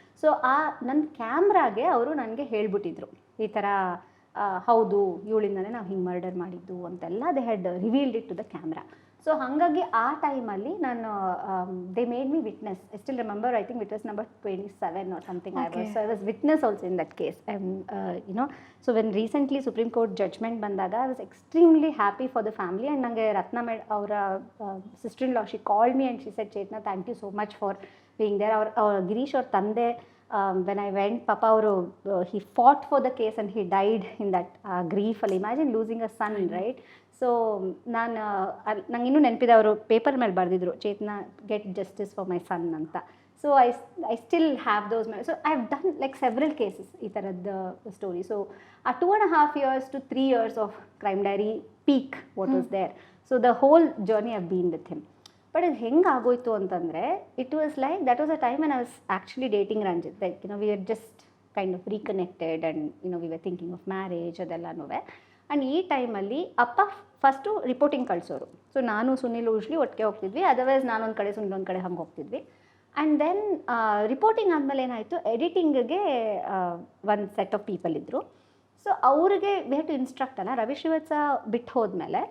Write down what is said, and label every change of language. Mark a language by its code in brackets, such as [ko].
[kn] So ನನ್ನ ಕ್ಯಾಮ್ರಾಗೆ ಅವರು ನನಗೆ ಹೇಳ್ಬಿಟ್ಟಿದ್ರು ಈ ಥರ ಹೌದು ಇವಳಿಂದನೇ ನಾವು ಹಿಂಗೆ ಮರ್ಡರ್ ಮಾಡಿದ್ದು ಅಂತೆಲ್ಲ. [en] They had revealed it to the camera. So [kn] ಹಾಗಾಗಿ ಆ ಟೈಮಲ್ಲಿ ನಾನು [en] They made me witness. I still remember, I think witness number 27 or something. I was witness also in that case. So when recently Supreme Court judgment ಬಂದಾಗ I was extremely happy for the family. And [kn] ನನಗೆ ರತ್ನ ಅವರ [en] sister-in-law, she called me and she said, Chetna, thank you so much for being there. [kn] ಅವ್ರ ಗಿರೀಶ್ ಅವ್ರ ತಂದೆ, [en] when I went, Papa ಅವರು he fought for the case and he died in that grief. ಅಲ್ಲಿ imagine losing a son, right? [kn] So ನಂಗೆ ಇನ್ನೂ ನೆನಪಿದೆ, ಅವರು paper ಮೇಲೆ ಬರೆದಿದ್ರು, ಚೇತನ [en] get justice for my son [kn] ಅಂತ. [en] so I still have those so I have done like several cases [kn] ಈ ಥರದ್ದು [en] Story. So ಆ 2.5 years to 3 years of crime diary peak what was there. So the whole journey I've been with him. But [kn] ಇದು ಹೆಂಗೆ ಆಗೋಯ್ತು ಅಂತಂದರೆ, [en] It was like that was a time when I was actually dating Ranjit. Like we were just kind of reconnected and we were thinking of marriage ಅದೆಲ್ಲನೂ. [kn] And ಈ ಟೈಮಲ್ಲಿ ಅಪ್ಪ first reporting ಕಳಿಸೋರು. So ನಾನು Sunil usually ಒಟ್ಟಿಗೆ ಹೋಗ್ತಿದ್ವಿ, ಅದರ್ವೈಸ್ ನಾನೊಂದು ಕಡೆ ಸುನಿಲ್ ಒಂದು ಕಡೆ ಹಂಗೆ ಹೋಗ್ತಿದ್ವಿ. ಆ್ಯಂಡ್ ದೆನ್ ರಿಪೋರ್ಟಿಂಗ್ ಆದಮೇಲೆ ಏನಾಯಿತು, ಎಡಿಟಿಂಗ್ಗೆ ಒಂದು ಸೆಟ್ ಆಫ್ ಪೀಪಲ್ ಇದ್ದರು. ಸೊ ಅವ್ರಿಗೆ [en] we have to instruct [kn] ಅಲ್ಲ, ರವಿ ಶ್ರೀವತ್ಸ ಬಿಟ್ಟು ಹೋದ್ಮೇಲೆ.